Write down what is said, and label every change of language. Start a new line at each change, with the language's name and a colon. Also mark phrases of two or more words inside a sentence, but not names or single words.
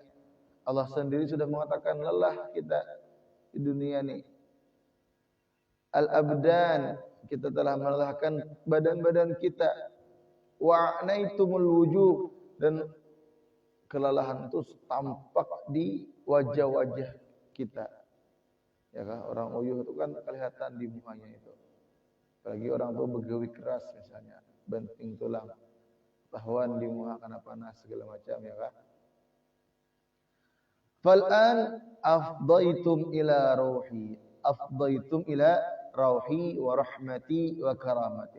Indonesian: Allah sendiri sudah mengatakan lelah kita di dunia ini. Al-abdan, kita telah melelahkan badan-badan kita.
Arabic: وعنيتم الوجوه,
Indonesian: dan kelelahan itu tampak di wajah-wajah kita.
Banjar: Ya kan, orang uyuh itu kan kelihatan di mukanya itu. Apalagi orang tua begawi keras misalnya, banting tulang, tahuan di muka karena panas segala macam, ya kan.
Arabic: فالآن أفضيتم إلى روحي ورحمتي وكرامتي.